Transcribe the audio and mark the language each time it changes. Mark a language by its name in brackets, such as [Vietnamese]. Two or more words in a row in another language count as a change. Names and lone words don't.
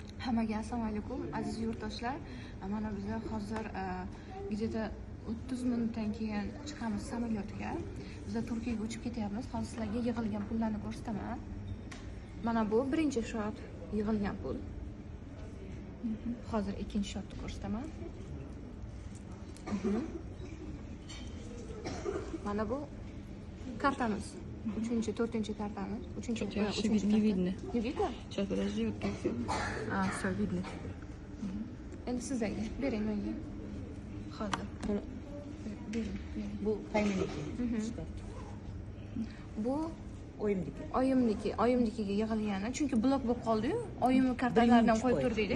[Uzbek] Hammaga assalomu alaykum aziz yurtdoshlar. Mana biz hozir где-то 30 minutdan keyin chiqamiz samolyotga. Biz Turkiyaga uchib ketyapmiz. Hozir sizlarga yig'ilgan pullarni ko'rsataman. Mana bu birinchi shot yig'ilgan pul. Hozir ikkinchi shotni ko'rsataman. Mana bu kartamiz. Uchinchi, to'rtinchi kartamiz. Uchinchi [Russian] не видно. Не видно? Сейчас, подожди, вот так. Все, видно. [Uzbek] Endi sizlarga bering menga. Hozir. Bering. Bu qaymeniki. Bu Oyimniki. oyimnikiga yig'ilgani, chunki blok bo'lib qoldi-yu, oyimni kartalaridan qo'yib turdik-da.